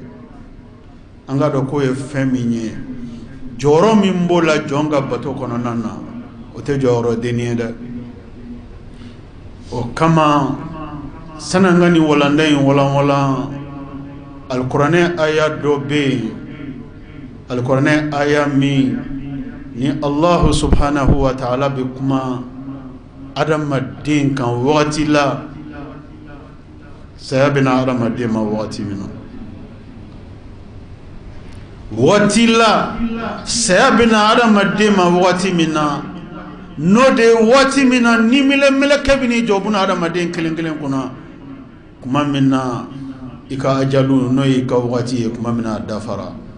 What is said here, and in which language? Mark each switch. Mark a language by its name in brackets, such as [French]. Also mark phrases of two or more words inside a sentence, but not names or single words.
[Bambara] an k'a dɔn k'o ye fɛn min ye jɔyɔrɔ min b'o la jɔn ka bato kɔnɔna na, o tɛ jɔyɔrɔ denni ye dɛ. o kama san'an ka nin walanda in walanwalan, alikuranɛ aya dɔ bɛ yen, alikuranɛ aya min ni [Arabic] الله سبحانه وتعالى [Bambara] bɛ kuma adamaden kan wagati la, saya bɛna adamaden ma wagati min na, wagati la saya bɛna adamaden ma wagati min na, n'o de ye wagati min na ni mɛlɛkɛ bɛ n'i jɔ buna adamaden kelen kelen kunna, kuma min na i ka ajalu n'o ye i ka wagati ye, kuma min na a dafara.